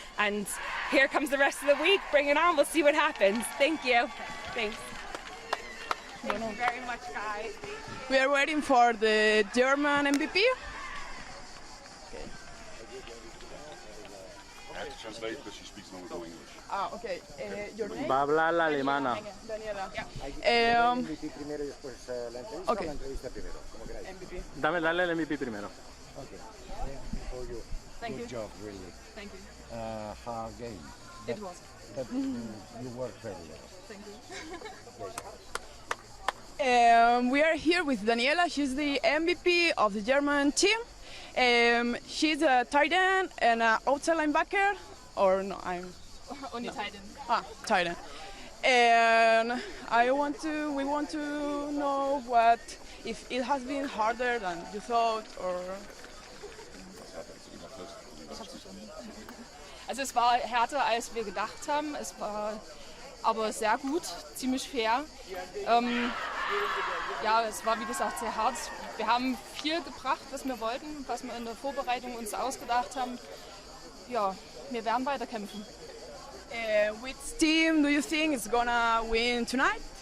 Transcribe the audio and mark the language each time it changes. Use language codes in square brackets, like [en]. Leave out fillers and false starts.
[en] And here comes the rest of the week. Bring it on. We'll see what happens. Thank you. Thanks. Thank you very much, guys. We are waiting for the German MVP. I have to translate because she speaks no English. Ah, okay. Your name? [es] Va a hablar la alemana. [en] Daniela. [es] MVP primero y después la entrevista, [en] Ok. [es] o la entrevista primero, como queráis. [en] MVP. [es] Dale el MVP primero. [en] Okay. For you. Thank Good you. job, really. Thank you. Hard game. It was. But you worked very well. Thank you. Pleasure. We are here with Daniela. She's the MVP of the German team. She's a tight end and an outside linebacker. Or no, I'm Only tight end. tight end. And we want to know if it has been harder than you thought, or [de] Also es war härter, als wir gedacht haben. Es war aber sehr gut, ziemlich fair. Ja, es war wie gesagt sehr hart. Wir haben viel gebracht, was wir wollten, was wir in der Vorbereitung uns ausgedacht haben. Ja, wir werden weiterkämpfen. [en] which team do you think is gonna win tonight?